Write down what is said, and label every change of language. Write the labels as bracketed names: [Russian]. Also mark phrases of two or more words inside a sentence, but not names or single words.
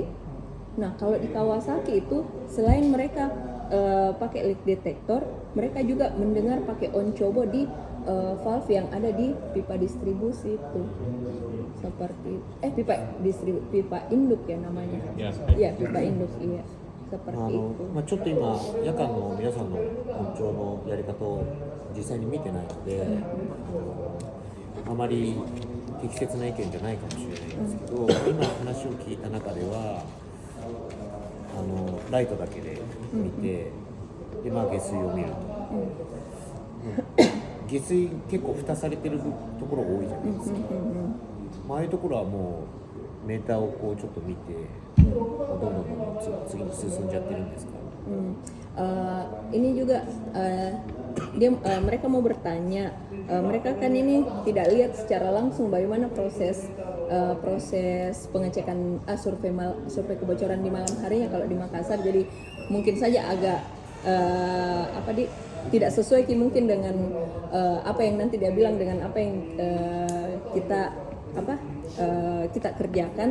[Indonesian] Nah kalau di Kawasaki itu selain mereka pakai [English] leak detector, [Indonesian] mereka juga mendengar pakai oncobo di valve yang ada di pipa distribusi itu. Seperti pipa induk ya namanya. Iya, pipa induk, iya. Seperti itu. [Japanese] ちょっと今夜間の皆さんの音調のやり方を実際に見てないので、あまり適切な意見じゃないかもしれないんですけど、今話を聞いた中ではライトだけで見て、で下水を見ると、下水結構蓋されてるところ多いじゃないですか。ああいうところはもうメーターをこうちょっと見て、どんどん次に進んじゃってるんですか。 [Indonesian] Ini juga mereka mau bertanya, mereka kan ini tidak lihat secara langsung bagaimana proses pengecekan survei kebocoran di malam harinya kalau di Makassar. Jadi mungkin saja agak tidak sesuai mungkin dengan apa yang nanti dia bilang dengan apa yang kita kerjakan.